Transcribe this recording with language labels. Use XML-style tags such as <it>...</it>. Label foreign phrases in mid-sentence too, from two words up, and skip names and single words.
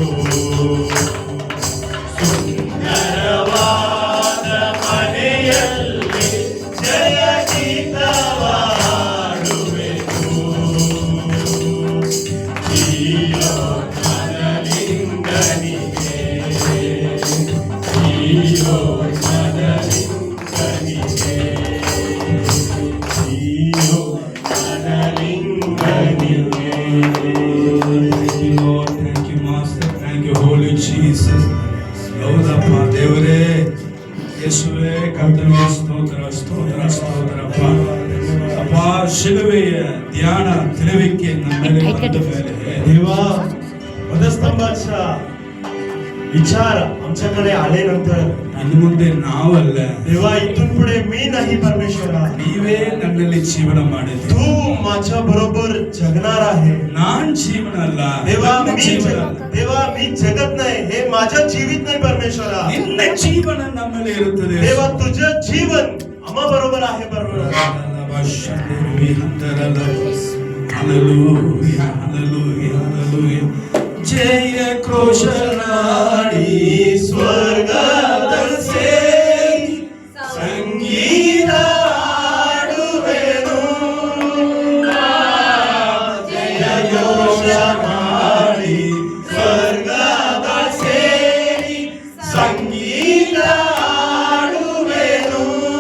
<kn>ಸುಂದರವಾದ ಮನೆಯಲ್ಲಿ ಜಯ ಗೀತವ ಹಾಡುವೆನು, ಜೀಯೋನ್ಮದಲಿಂಗನಿಗೆ, ಜೀಯೋನ್ಮದಲಿಂಗನಿಗೆ, ಜೀಯೋನ್ಮದಲಿಂಗನಿಗೆ.</kn> <en>Thank you, Master. Thank you, Holy Jesus.</en> <kn>ಹೌದಪ್ಪ ದೇವರೇ, ಯೇಸುವೇ, ಕರ್ತನಿಗೆ ಸ್ತೋತ್ರ, ಸ್ತೋತ್ರ, ಸ್ತೋತ್ರಪ್ಪ. ಅಪ್ಪ, ಶಿಲುಬೆಯ ಧ್ಯಾನ ತಿಳುವಿಕೆ ನಮ್ಮ ಮೇಲೆ ಬಂದ ಮೇಲೆ</kn> <mr>देवा, वधस्तंभाचा विचार आमच्याकडे आल्यानंतर</mr> <kn>ಇನ್ನು ಮುಂದೆ ನಾವಲ್ಲ,</kn> <mr>देवा, इथून पुढे मी नाही, परमेश्वरा,</mr> <kn>ನೀವೇ ನನ್ನಲ್ಲಿ ಜೀವನ ಮಾಡಿದ್ರಿ.</kn> <mr>तू माझ्या बरोबर जगणार आहे.</mr> <kn>ನಾನ್ ಜೀವನ ಅಲ್ಲ,</kn> <mr>देवा,</mr> <kn>ನನ್ನ ಜೀವನ ಅಲ್ಲ.</kn> <mr>देवा, मी जगत नाही, हे माझं जीवित नाही, परमेश्वरा.</mr> <kn>ನಿನ್ನ ಜೀವನ ನಮ್ಮಲ್ಲಿ ಇರುತ್ತದೆ.</kn> <mr>देवा, तुझं जीवन आम्हा बरोबर आहे, परमेश्वरा.</mr> <kn>Hallelujah, hallelujah, hallelujah. ಜಯ ಘೋಷಣಾಡಿ ಸ್ವರ್ಗದ ಸೇರಿ ಸಂಗೀತ ಹಾಡುವೆನು, ಜಯ ಘೋಷಣಾಡಿ ಸ್ವರ್ಗದ ಸೇರಿ ಸಂಗೀತ ಹಾಡುವೆನು.</kn>